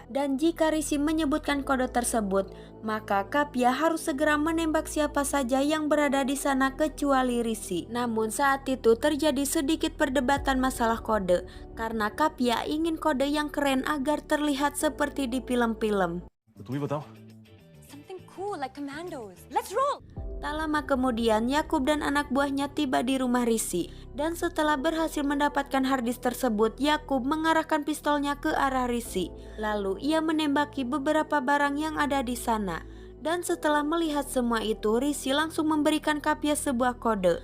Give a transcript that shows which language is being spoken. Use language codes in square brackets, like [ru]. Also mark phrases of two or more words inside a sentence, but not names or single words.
[id] Dan jika Risi menyebutkan kode tersebut, maka Kapya harus segera menembak siapa saja yang berada di sana kecuali Risi. Namun saat itu terjadi sedikit perdebatan masalah kode, karena Kapya ingin kode yang keren agar terlihat seperti di film-film. [hi] तुम ही बताओ। [en] Something cool like commandos. Let's roll! [id] Tak lama kemudian, Yakub dan anak buahnya tiba di rumah Risi. Dan setelah berhasil mendapatkan harddisk tersebut, Yakub mengarahkan pistolnya ke arah Risi. Lalu ia menembaki beberapa barang yang ada di sana. Dan setelah melihat semua itu, Risi langsung memberikan Kapya sebuah kode.